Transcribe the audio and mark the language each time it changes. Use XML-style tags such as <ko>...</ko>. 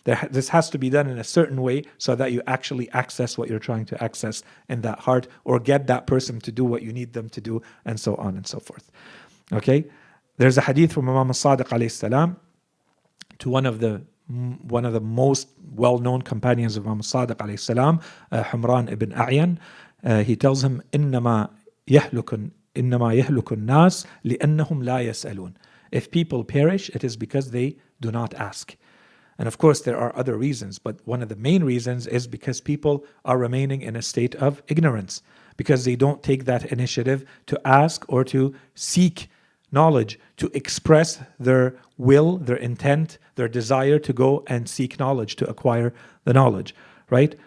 <en>This has to be done in a certain way so that you actually access what you're trying to access in that heart, or get that person to do what you need them to do, and so on and so forth. Okay? There's a hadith from Imam al-Sadiq alayhi salam. to one of the most well-known companions of Imam Sadiq alayhi salam, Humran ibn A'yan. He tells him,</en> <ar>إنما يهلك الناس لأنهم لا يسألون.</ar> <en>If people perish, it is because they do not ask. And of course, there are other reasons, but one of the main reasons is because people are remaining in a state of ignorance, because they don't take that initiative to ask or to seek knowledge, to express their will, their intent, their desire to go and seek knowledge, to acquire the knowledge, right?</en>